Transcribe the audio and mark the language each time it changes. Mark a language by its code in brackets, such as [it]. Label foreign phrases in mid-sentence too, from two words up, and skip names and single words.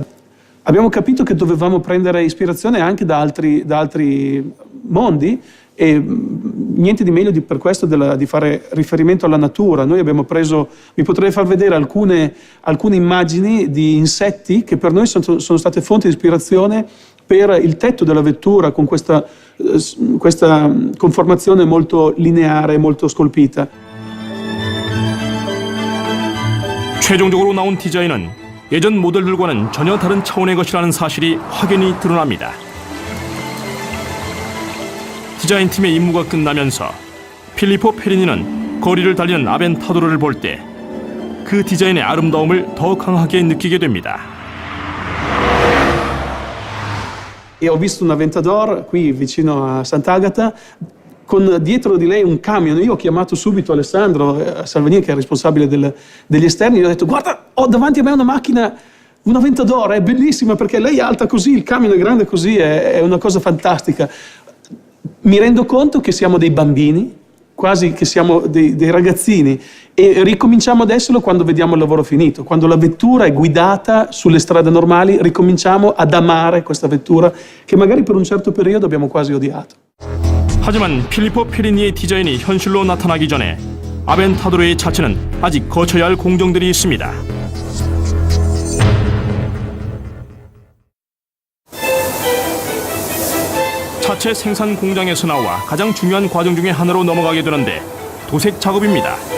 [it] Abbiamo capito che dovevamo prendere ispirazione anche da altri mondi e niente di meglio per questo di fare riferimento alla natura. Noi abbiamo preso, vi potrei far vedere alcune immagini di insetti che per noi sono state fonte di ispirazione per il tetto della vettura con questa conformazione molto lineare, molto scolpita. [ko] 최종적으로 나온 디자인은 예전 모델들과는 전혀 다른 차원의 것이라는 사실이 확연히 드러납니다. 디자인팀의 임무가 끝나면서 필리포 페리니는 거리를 달리는 아벤타도르를 볼 때 그 디자인의 아름다움을 더 강하게 느끼게 됩니다. [it] E ho visto un Aventador qui vicino a Sant'Agata con dietro di lei un camion. Io ho chiamato subito Alessandro Salvini, che è responsabile degli esterni, e gli ho detto: guarda, ho davanti a me una macchina, un Aventador, è bellissima perché lei è alta così, il camion è grande così, è una cosa fantastica. mi rendo conto che siamo dei bambini, quasi che siamo dei ragazzini, e ricominciamo ad esserlo quando vediamo il lavoro finito. Quando la vettura è guidata sulle strade normali, ricominciamo ad amare questa vettura che magari per un certo periodo abbiamo quasi odiato. [ko] 하지만 필리포 페리니의 디자인이 현실로 나타나기 전에 아벤타도르의 차체는 아직 거쳐야 할 공정들이 있습니다. 차체 생산 공장에서 나와 가장 중요한 과정 중에 하나로 넘어가게 되는데 도색 작업입니다.